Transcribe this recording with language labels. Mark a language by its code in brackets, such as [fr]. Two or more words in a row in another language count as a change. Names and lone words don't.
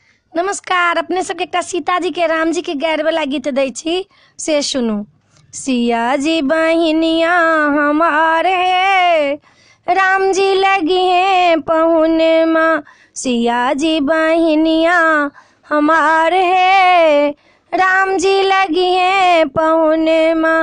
[mai] नमस्कार। अपने सबके एकटा सीताजी के राम जी के गैर वाला गीत दै छी, से सुनू। [bho] सिया जी बहिनिया हमारे है, राम जी लगी है पहुने माँ। सिया जी बहिनिया हमारे है, राम जी लगी है पहुने माँ।